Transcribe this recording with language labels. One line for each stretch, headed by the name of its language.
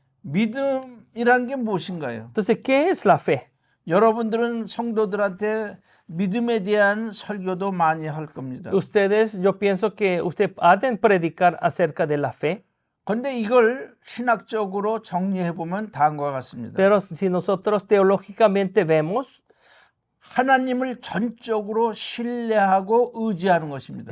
Korean: 믿음이라는 게 무엇인가요?
Spanish: Entonces, ¿qué es la fe?
Korean: 여러분들은 성도들한테 믿음에 대한 설교도 많이 할 겁니다.
Spanish: Ustedes, yo pienso que usted ha de predicar acerca de la fe.
Korean: 그런데 이걸 신학적으로 정리해 보면 다음과 같습니다.
Spanish: Pero si nosotros teológicamente vemos,
Korean: 하나님을 전적으로 신뢰하고 의지하는 것입니다.